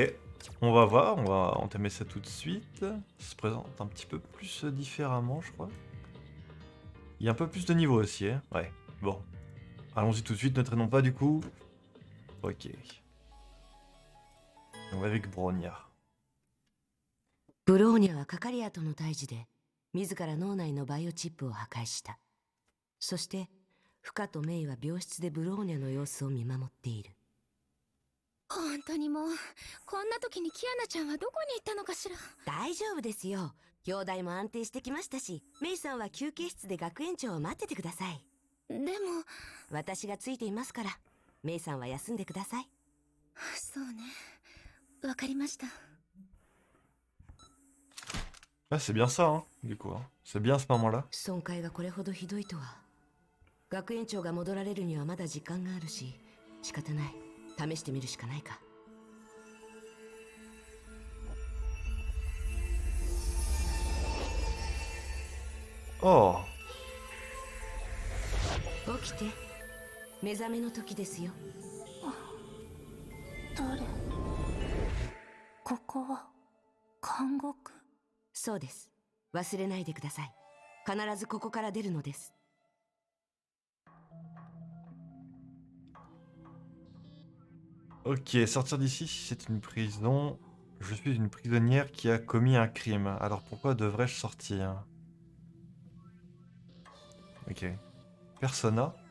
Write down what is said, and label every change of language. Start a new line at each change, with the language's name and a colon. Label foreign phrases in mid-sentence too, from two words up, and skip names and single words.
French: On va voir, on va entamer ça tout de suite. Ça se présente un petit peu plus différemment, je crois. Il y a un peu plus de niveau aussi, hein. Ouais, bon. Allons-y tout de suite, ne traînons pas du coup. Ok. On va avec Bronya.
Japanese: ブローニャはカカリアとの対峙で自ら脳内のバイオチップを破壊した。そしてフカとメイは病室でブローニャの様子を見守っている。本当にもうこんな時にキアナちゃんはどこに行ったのかしら。大丈夫ですよ。兄弟も安定してきましたし、メイさんは休憩室で学園長を待っててください。でも私がついていますから、メイさんは休んでください。そうね、わかりました。
French: Ah, c'est bien ça, hein, du coup. Hein. C'est bien à ce moment-là.
Japanese: 損壊がこれほどひどいとは。学園長が戻られるにはまだ時間があるし、仕方ない。試してみるしかないか。 Oh, 起きて。目覚めの時ですよ。誰？ここは監獄？そうです。忘れないでください。必ずここから出るのです。
French: ok, sortir d'ici, c'est une prison. Je suis une prisonnière qui a commis un crime. Alors pourquoi devrais-je sortir? Ok. Persona.